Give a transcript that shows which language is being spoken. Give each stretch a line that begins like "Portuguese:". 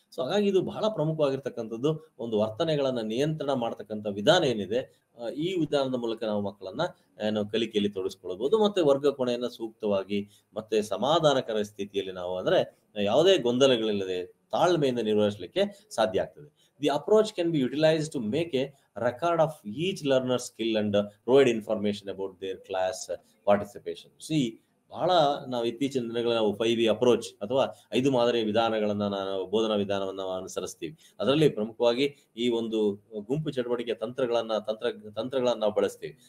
Kannada: So ಹಾಗಾಗಿ ಇದು ಬಹಳ ಪ್ರಮುಖವಾಗಿರ್ತಕ್ಕಂಥದ್ದು. ಒಂದು ವರ್ತನೆಗಳನ್ನ ನಿಯಂತ್ರಣ ಮಾಡ್ತಕ್ಕಂಥ ವಿಧಾನ ಏನಿದೆ, ಈ ವಿಧಾನದ ಮೂಲಕ ನಾವು ಮಕ್ಕಳನ್ನ ಕಲಿಕೆಯಲ್ಲಿ ತೊಡಗಿಸ್ಕೊಳ್ಬಹುದು. ಮತ್ತೆ ವರ್ಗ ಕೋಣೆಯನ್ನ ಸೂಕ್ತವಾಗಿ ಮತ್ತೆ ಸಮಾಧಾನಕರ ಸ್ಥಿತಿಯಲ್ಲಿ ನಾವು ಅಂದ್ರೆ ಯಾವುದೇ ಗೊಂದಲಗಳಿಲ್ಲದೆ ತಾಳ್ಮೆಯಿಂದ ನಿರ್ವಹಿಸಲಿಕ್ಕೆ ಸಾಧ್ಯ ಆಗ್ತದೆ.
English: The approach can be utilised to make a record of each learner skill and provide information about their class participation.
Kannada: See, ಬಹಳ ನಾವು ಇತ್ತೀಚಿನ ದಿನಗಳಲ್ಲಿ ನಾವು 5V ಅಪ್ರೋಚ್ ಅಥವಾ 5 ಮಾದರಿಯ ವಿಧಾನಗಳನ್ನ ನಾವು ಬೋಧನಾ ವಿಧಾನವನ್ನ ಅನುಸರಿಸ್ತೀವಿ. ಅದರಲ್ಲಿ ಪ್ರಮುಖವಾಗಿ ಈ ಒಂದು ಗುಂಪು ಚಟುವಟಿಕೆ ತಂತ್ರಗಳನ್ನ ನಾವು ಬಳಸ್ತೀವಿ.